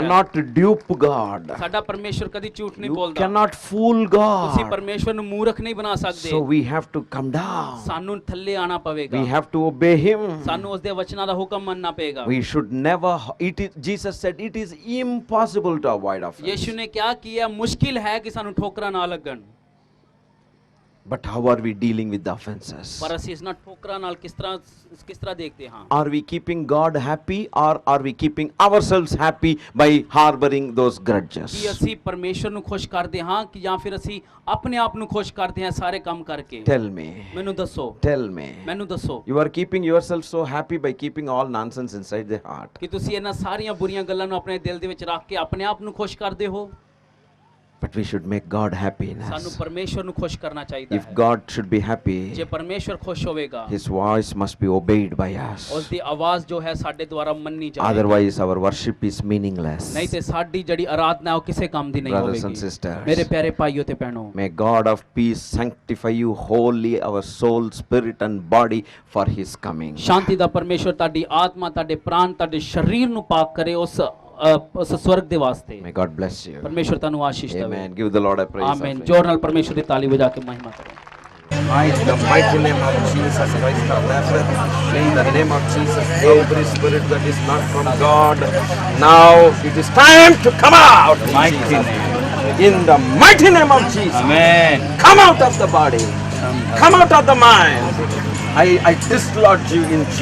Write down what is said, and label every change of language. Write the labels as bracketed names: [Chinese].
[English] cannot dupe God. [Punjabi] ਸਾਡਾ ਪਰਮੇਸ਼ਰ ਕਦੀ ਝੂਠ ਨਹੀਂ [English] You [Punjabi] ਬੋਲਦਾ। [English] cannot fool [Punjabi] ਤੁਸੀਂ [English] God. [Punjabi] ਪਰਮੇਸ਼ਰ ਨੂੰ ਮੂਰਖ ਨਹੀਂ ਬਣਾ ਸਕਦੇ। [English] So we have to come down. [Punjabi] ਸਾਨੂੰ ਥੱਲੇ ਆਣਾ ਪਵੇਗਾ। [English] We have to obey him. [Punjabi] ਸਾਨੂੰ ਉਸ ਦੇ ਵਚਨਾਂ ਦਾ ਹੁਕਮ ਮੰਨਣਾ ਪਏਗਾ। [English] We should never, Jesus said it is impossible to avoid offense. [Punjabi] ਯਿਸੂ ਨੇ ਕਿਹਾ ਕਿ ਇਹ ਮੁਸ਼ਕਿਲ ਹੈ ਕਿ ਸਾਨੂੰ ਠੋਕਰਾਂ ਨਾ ਲੱਗਣ। [English] But how are we dealing with the offenses? [Punjabi] ਪਰ ਅਸੀਂ ਇਸ ਨਾਲ ਠੋਕਰਾਂ ਨਾਲ ਕਿਸ ਤਰ੍ਹਾਂ ਦੇਖਦੇ ਹਾਂ? [English] Are we keeping God happy or are we keeping ourselves happy by harboring those grudges? [Punjabi] ਕੀ ਅਸੀਂ ਪਰਮੇਸ਼ਰ ਨੂੰ ਖੁਸ਼ ਕਰਦੇ ਹਾਂ ਕਿ ਜਾਂ ਫਿਰ ਅਸੀਂ ਆਪਣੇ ਆਪ ਨੂੰ ਖੁਸ਼ ਕਰਦੇ ਹਾਂ ਸਾਰੇ ਕੰਮ ਕਰਕੇ? [English] Tell me. [Punjabi] ਮੈਨੂੰ ਦੱਸੋ। [English] Tell me. [Punjabi] ਮੈਨੂੰ ਦੱਸੋ [English] You are keeping yourself so happy by keeping all nonsense inside the heart. [Punjabi] ਕਿ ਤੁਸੀਂ ਇਹਨਾਂ ਸਾਰੀਆਂ ਬੁਰੀਆਂ ਗੱਲਾਂ ਨੂੰ ਆਪਣੇ ਦਿਲ ਦੇ ਵਿੱਚ ਰੱਖ ਕੇ ਆਪਣੇ ਆਪ ਨੂੰ ਖੁਸ਼ ਕਰਦੇ ਹੋ। [English] But we should make God happy in [Punjabi] ਸਾਨੂੰ [English] us. [Punjabi] ਪਰਮੇਸ਼ਰ ਨੂੰ ਖੁਸ਼ ਕਰਨਾ ਚਾਹੀਦਾ [English] If [Punjabi] ਹੈ। [English] God should be happy, [Punjabi] ਜੇ ਪਰਮੇਸ਼ਰ ਖੁਸ਼ ਹੋਵੇਗਾ, [English] His voice must be obeyed by us. [Punjabi] ਉਸ ਦੀ ਆਵਾਜ਼ ਜੋ ਹੈ ਸਾਡੇ ਦੁਆਰਾ ਮੰਨੀ ਜਾਏਗੀ। [English] Otherwise, our worship is meaningless. [Punjabi] ਨਹੀਂ ਤੇ ਸਾਡੀ ਜਿਹੜੀ ਆਰਾਧਨਾ ਉਹ ਕਿਸੇ ਕੰਮ ਦੀ ਨਹੀਂ [English] Brothers and [Punjabi] ਹੋਵੇਗੀ। [English] sisters, [Punjabi] ਮੇਰੇ ਪਿਆਰੇ ਭਾਈਓ ਤੇ ਭੈਣੋ, [English] may God of peace sanctify you wholly, our soul, spirit and body for His coming. [Punjabi] ਸ਼ਾਂਤੀ ਦਾ ਪਰਮੇਸ਼ਰ ਤੁਹਾਡੀ ਆਤਮਾ, ਤੁਹਾਡੇ ਪ੍ਰਾਣ, ਤੁਹਾਡੇ ਸਰੀਰ ਨੂੰ ਪਾਕ ਕਰੇ ਉਸ ਸਵਰਗ ਦੇ ਵਾਸਤੇ। [English] May God bless you. [Punjabi] ਪਰਮੇਸ਼ਰ ਤੁਹਾਨੂੰ ਆਸ਼ੀਸ਼ ਦੇਵੇ। [English] Amen. Give the Lord a praise. [Punjabi] ਆਮੀਨ। [English] offering. [Punjabi] ਜ਼ੋਰ ਨਾਲ ਪਰਮੇਸ਼ਰ ਦੀ ਤਾਲੀ ਵਜਾ ਕੇ ਮਹਿਮਾ ਕਰੋ। [English] In the mighty name of Jesus Christ of Nazareth, in the name of Jesus, every spirit that is not from God, now it is time to come out. Mighty name. In the mighty name of Jesus. Amen. Come out of the body. Come out of the mind. I dislodge you in Jesus'